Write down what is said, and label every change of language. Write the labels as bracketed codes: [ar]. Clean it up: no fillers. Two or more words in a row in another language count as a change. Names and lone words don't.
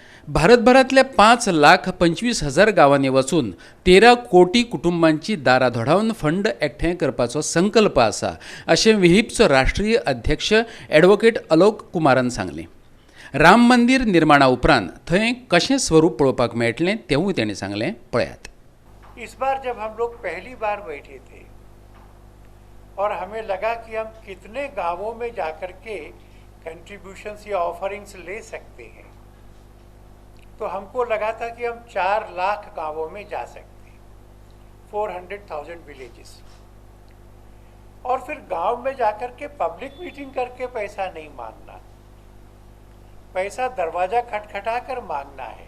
[kok] भारतभरातल्या 5,25,000 गावांनी वचून 13 कोटी कुटुंबांची दारां धोडावन फंड एकठांय करपाचो संकल्प आसा अशें विहिपचो राष्ट्रीय अध्यक्ष ॲडव्होकेट अलोक कुमारान सांगलें. राम मंदिर निर्माणा उपरांत थंय कशें स्वरूप पळोवपाक मेळटलें तेंवूय ताणें सांगलें. पळयात. [hi] इस बार जब हम लोग पहली बार बैठे थे और हमें लगा कि हम कितने गांवों में जाकर के कंट्रीब्यूशंस या ऑफरिंग्स ले सकते हैं, तो हमको लगा था कि हम 4 लाख गांवों में जा सकते हैं, 400,000 विलेजेस, और फिर गांव में जाकर के [en] public meeting [hi] करके पैसा नहीं मांगना, पैसा दरवाजा खटखटा कर मांगना है.